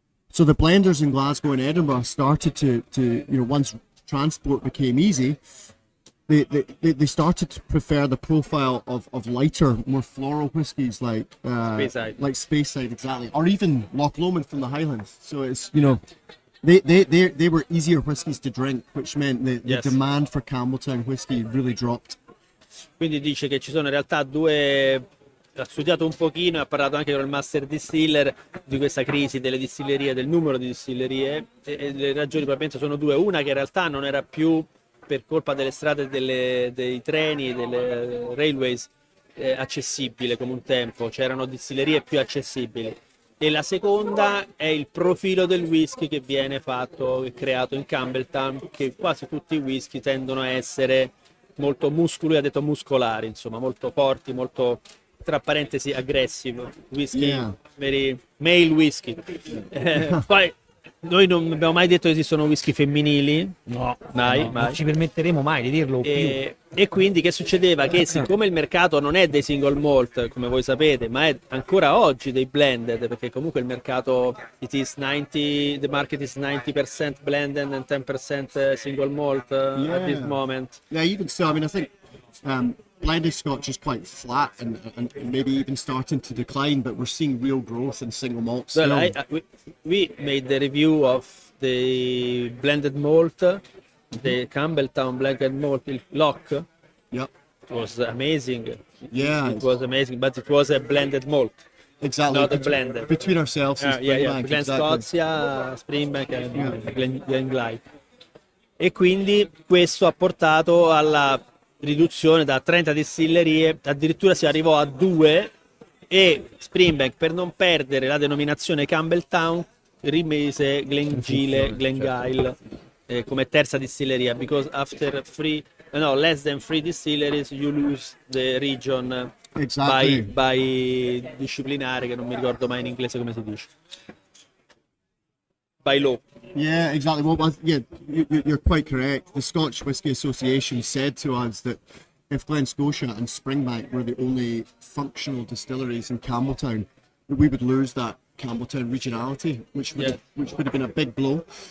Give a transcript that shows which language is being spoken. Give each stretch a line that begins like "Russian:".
English: So the blenders in Glasgow and Edinburgh started to once transport became easy, they started to prefer the profile of lighter, more floral whiskies like Speyside, exactly, or even Loch Lomond from the Highlands. So it's they were easier whiskies to drink, which meant the demand for Campbeltown whiskey really dropped.
Italian: Quindi dice che ci sono in realtà ha studiato un pochino e ha parlato anche con il master distiller di questa crisi delle distillerie, del numero di distillerie, e le ragioni probabilmente sono due. Una che in realtà non era più per colpa delle strade, dei treni, delle railways accessibile come un tempo, c'erano distillerie più accessibili. E la seconda è il profilo del whisky che viene fatto e creato in Campbeltown, che quasi tutti i whisky tendono a essere molto lui ha detto muscolari, insomma, molto forti, molto, tra parentesi, aggressive, whisky,
English: very male whisky.
Italian: Poi noi non abbiamo mai detto che esistono whisky femminili, no, mai. Non ci permetteremo mai di dirlo più. E quindi che succedeva? Che siccome il mercato non è dei single malt, come voi sapete, ma è ancora oggi dei blended, perché comunque il mercato
English: the market is 90% blended and 10% single malt at this moment. Yeah, even so, I mean, I think blended Scotch is quite flat and maybe even starting to decline, but we're seeing real growth in single malt still. Well, we made the review of the blended malt, the Campbeltown blended malt, il Lock. Yep. It was amazing. Yeah. It was amazing, but it was a blended malt. Exactly. Not a blended. Between ourselves and Springbank.
Italian: Glen Scotia, Springbank e Glen. E quindi questo ha portato alla riduzione da 30 distillerie, addirittura si arrivò a 2, e Springbank, per non perdere la denominazione Campbeltown, rimise Glengyle come terza distilleria,
English: because after less than 3 distilleries you lose the region. Exactly.
Italian: by disciplinare, che non mi ricordo mai in inglese come si dice.
English: By law. Yeah, exactly. Well, you're quite correct. The Scotch Whisky Association said to us that if Glen Scotia and Springbank were the only functional distilleries in Campbeltown, we would lose that Campbeltown regionality, which would have been a big blow.